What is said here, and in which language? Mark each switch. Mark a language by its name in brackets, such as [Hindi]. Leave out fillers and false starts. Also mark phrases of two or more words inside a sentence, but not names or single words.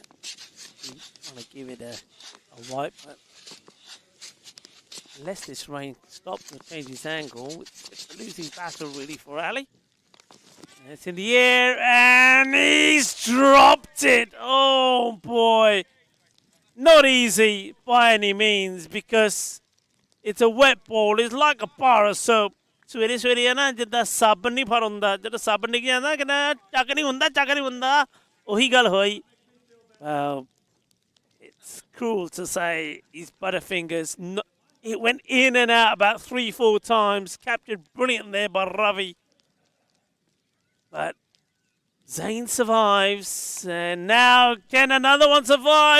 [English] He's trying to give it a wipe, but unless this rain stops and changes angle, it's a losing battle really for Ali. And it's in the air, and he's dropped it. Oh boy, not easy by any means, because it's a wet ball. It's like a bar of soap. [Punjabi] Sweaty ਨਾ ਜਿਦਾ ਸਾਬਣ ਨਹੀਂ ਭਰੂੰਦਾ, ਜਿਦਾ ਸਾਬਣ ਨਹੀਂ ਜਾਂਦਾ ਕੇਨਾ ਚੱਕ ਨਹੀਂ ਹੁੰਦਾ ਓਹੀ ਗੱਲ ਹੋਈ. [English] Well, it's cruel to say his butterfingers. It went in and out about 3-4 times. Captured brilliant there by Ravi. But Zayn survives. And now can another one survive?